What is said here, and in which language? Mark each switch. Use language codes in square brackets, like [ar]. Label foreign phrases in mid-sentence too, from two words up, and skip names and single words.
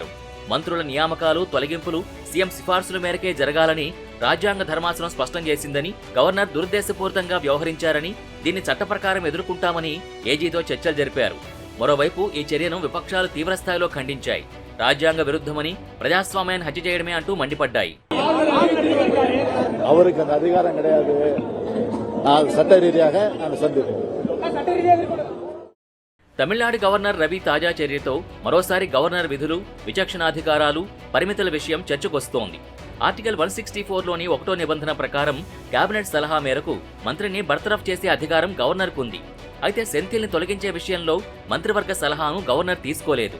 [te] మంత్రుల నియామకాలు, తొలగింపులు సీఎం సిఫార్సుల మేరకే జరగాలని రాజ్యాంగ ధర్మాసనం స్పష్టం చేసిందని, గవర్నర్ దురుద్దేశపూరితంగా వ్యవహరించారని, దీన్ని చట్ట ప్రకారం ఎదుర్కొంటామని ఏజీతో చర్చలు జరిపారు. మరోవైపు ఈ చర్యను విపక్షాలు తీవ్రస్థాయిలో ఖండించాయి. రాజ్యాంగ విరుద్ధమని, ప్రజాస్వామ్యాన్ని హత్య చేయడమే అంటూ మండిపడ్డాయి. [ta] அவருக்கு அந்த அதிகாரம் கிடையாது. நான் சட்ட ரீதியாக நான் சந்திப்பேன். [te] తమిళనాడు గవర్నర్ రవి తాజా చర్యతో మరోసారి గవర్నర్ విధులు, విచక్షణాధికారాలు, పరిమితుల విషయం చర్చకొస్తోంది. ఆర్టికల్ 164లోని 1వ నిబంధన ప్రకారం కేబినెట్ సలహా మేరకు మంత్రిని బర్తరఫ్ చేసే అధికారం గవర్నర్కు ఉంది. అయితే సెంథిల్ని తొలగించే విషయంలో మంత్రివర్గ సలహాను గవర్నర్ తీసుకోలేదు.